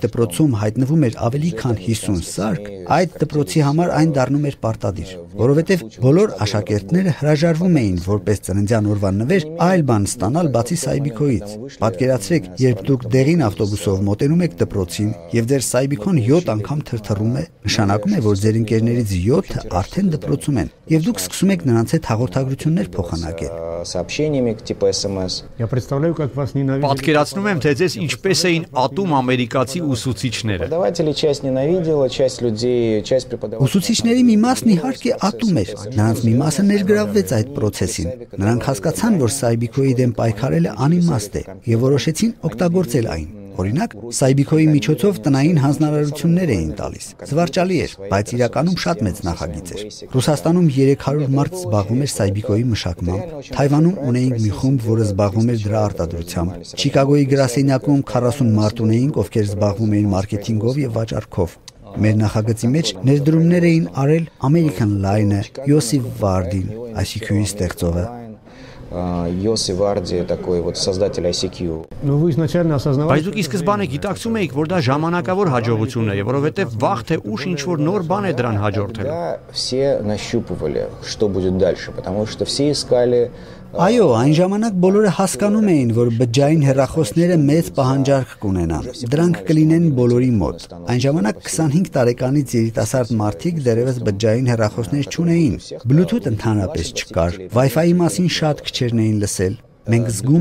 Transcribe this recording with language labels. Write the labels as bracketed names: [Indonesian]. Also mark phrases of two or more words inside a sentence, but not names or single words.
[Armenian] դպրոցում հայտնվում էր ավելի քան 50 սարք, այդ դպրոցի համար այն դառնում էր պարտադիր, որովհետև բոլոր աշակերտները հրաժարվում էին որպես ծննդյան օրվա նվեր այլ բան ստանալ բացի Saibiko-ից։ Պատկերացրեք, երբ դուք դեղին ավտոբուսով մոտենում եք դպրոցին եւ ձեր Saibiko-ն 7 անգամ թրթռում է, նշանակում է, որ ձեր ընկերներից 7-ը արդեն դպրոցում են եւ դուք սկսում եք նրանց հետ հաղորդագրություններ փոխանակել։ [Russian] Сообщениями типа SMS. Я представляю, как вас ненавидели. [Armenian] Պատկերացնում եմ, թե ձեզ ինչպես էին ատում ամերիկացի ուսուցիչները։ [Russian] Преподаватели часть ненавидела, часть людей, часть преподавателей. [Armenian] Ուսուցիչների մի մասն իհարկե ատում էր, նրանց մի մասը ներգրավվեց այդ process-ին։ Նրանք հասկացան, որ Saibiko-ի դեմ պայքարելը անիմաստ է եւ որոշեցին օգտագործել այն։ Օրինակ, Saibiko-ի միջոցով տնային հանձնարարություններ էին տալիս։ Զվարճալի էր, բայց իրականում շատ մեծ նախագիծ էր։ Ռուսաստանում 300 մարդ զբաղվում էր Saibiko-ի մշակմամբ։ Թայվանում ունեինք մի խումբ, որը զբաղվում էր դրա արտադրությամբ։ Չիկագոյի գրասենյակում 40 մարդ ունեինք, ովքեր զբաղվում էին մարքեթինգով եւ վաճառքով։ Մեր նախագծի մեջ ներդրումներ էին արել American Line-ը, Յոսիֆ Վարդին, ICQ-ի ստեղծողը։ [Russian] Йоси Варди, такой вот создатель ICQ. Ну вы изначально осознавали. [Armenian] Բայց դուք ի սկզբանե գիտակցում էիք, որ դա ժամանակավոր հաջողություն է, որովհետև վաղ թե ուշ ինչ-որ нор բան է դրան հաջորդելու։ [Russian] Да, все нащупывали, что будет дальше, потому что все искали. [Armenian] Այո, այն ժամանակ բոլորը հասկանում էին, որ բջջային հեռախոսները մեծ պահանջարկ կունենան։ Դրանք կլինեն բոլորի մոտ։ Այն ժամանակ 25 տարեկանից երիտասարդ մարդիկ դեռևս բջջային հեռախոսներ չունեին։ Bluetooth ընդհանրապես չկար։ Wi-Fi-ի մասին շատ քչերն էին լսել։ Մենք զգում